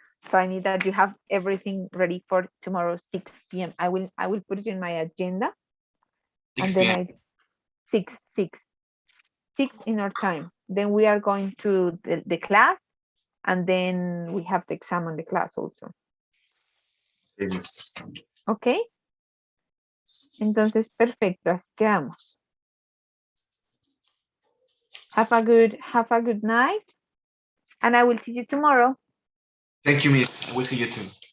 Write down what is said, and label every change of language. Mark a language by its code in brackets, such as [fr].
[en] So I need that you have everything ready for tomorrow 6 p.m. I will put it in my agenda. 6 and then p.m. 6 in our time. Then we are going to the class, and then we have the exam on the class also. Yes. Okay. [es] Entonces, perfecto, así quedamos. [en] Have a good night, and I will see you tomorrow. Thank you, miss. I will see you too.